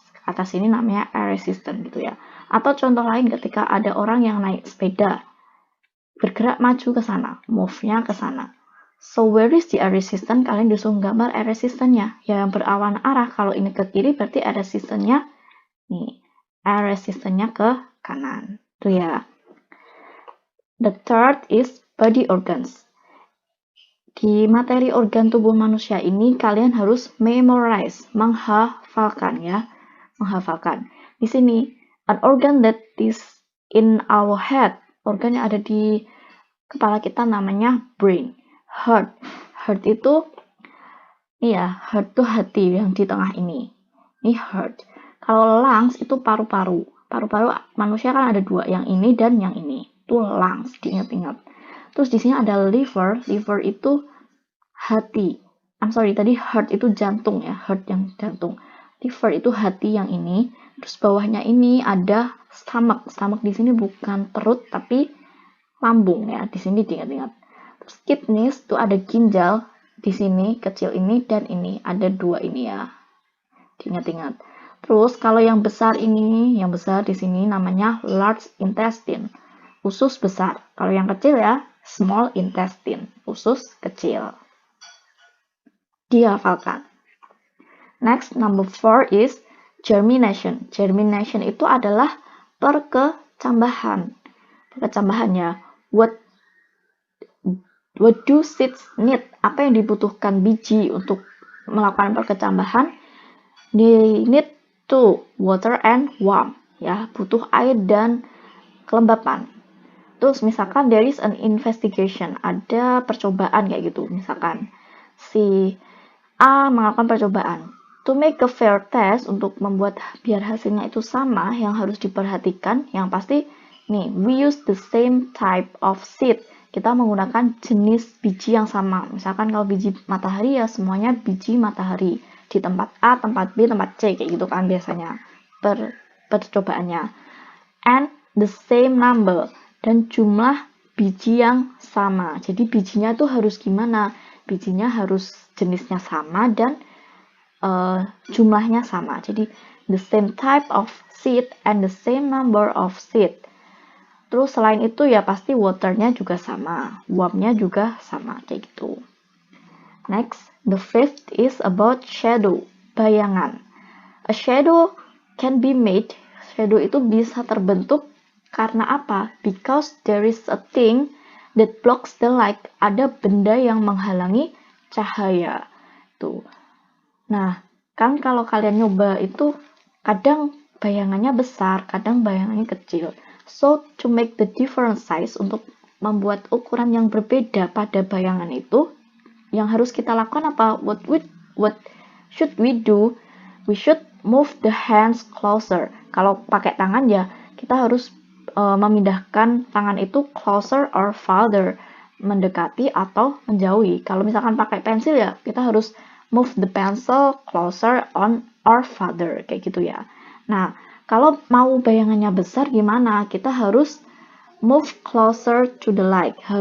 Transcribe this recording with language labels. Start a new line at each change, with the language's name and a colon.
Indonesian: Ke atas ini namanya air resistant gitu ya. Atau contoh lain ketika ada orang yang naik sepeda. Bergerak maju ke sana. Move-nya ke sana.
English: So, where is the air resistant?
Indonesian: Kalian disuruh gambar air resistantnya. Yang berawan arah. Kalau ini ke kiri, berarti air resistantnya nih. Air resistantnya ke kanan. Tuh ya.
English: The third is body organs.
Indonesian: Di materi organ tubuh manusia ini kalian harus memorize, menghafalkan ya. Menghafalkan. Di sini,
English: an organ that is in our head.
Indonesian: Organ yang ada di kepala kita namanya brain. Heart. Heart itu, heart itu hati yang di tengah ini. Ini heart. Kalau lungs itu paru-paru. Paru-paru manusia kan ada 2, yang ini dan yang ini. Itu lungs, diingat-ingat. Terus di sini ada liver. Liver itu hati. Tadi heart itu jantung ya, heart yang jantung. Liver itu hati yang ini. Terus bawahnya ini ada stomach. Stomach di sini bukan perut tapi lambung ya. Di sini diingat-ingat. Terus kidneys itu ada ginjal di sini, kecil ini dan ini. Ada 2 ini ya. Diingat-ingat. Terus kalau yang besar ini, yang besar di sini namanya large intestine. Usus besar. Kalau yang kecil ya, small intestine. Usus kecil. Dihafalkan.
English: Next, number 4 is germination.
Indonesian: Germination itu adalah perkecambahan. Perkecambahannya.
English: What do seeds need?
Indonesian: Apa yang dibutuhkan biji untuk melakukan perkecambahan?
English: They need to water and warmth.
Indonesian: Ya, butuh air dan kelembapan. Terus misalkan
English: there is an investigation,
Indonesian: ada percobaan kayak gitu. Misalkan si A melakukan percobaan.
English: To make a fair test,
Indonesian: untuk membuat biar hasilnya itu sama, yang harus diperhatikan, yang pasti nih,
English: we use the same type of seed.
Indonesian: Kita menggunakan jenis biji yang sama. Misalkan kalau biji matahari ya semuanya biji matahari. Di tempat A, tempat B, tempat C kayak gitu kan biasanya percobaannya.
English: And the same number.
Indonesian: Dan jumlah biji yang sama. Jadi bijinya tuh harus gimana? Bijinya harus jenisnya sama dan jumlahnya sama. Jadi
English: the same type of seed
Indonesian: and the same number of seed. Terus selain itu ya pasti waternya juga sama, warmnya juga sama, kayak gitu.
English: Next, the fifth is about shadow, bayangan. A shadow can be made,
Indonesian: shadow itu bisa terbentuk karena apa?
English: Because there is a thing that blocks the light,
Indonesian: ada benda yang menghalangi cahaya.
English: Tuh.
Indonesian: Nah, kan kalau kalian nyoba itu kadang bayangannya besar, kadang bayangannya kecil.
English: So, to make the different size,
Indonesian: untuk membuat ukuran yang berbeda pada bayangan itu, yang harus kita lakukan apa?
English: What should we do? We should move the hands closer.
Indonesian: Kalau pakai tangan ya, kita harus memindahkan tangan itu
English: closer or farther,
Indonesian: mendekati atau menjauhi. Kalau misalkan pakai pensil ya, kita harus
English: move the pencil closer on or farther,
Indonesian: kayak gitu ya. Nah, kalau mau bayangannya besar gimana? Kita harus
English: move closer to the light.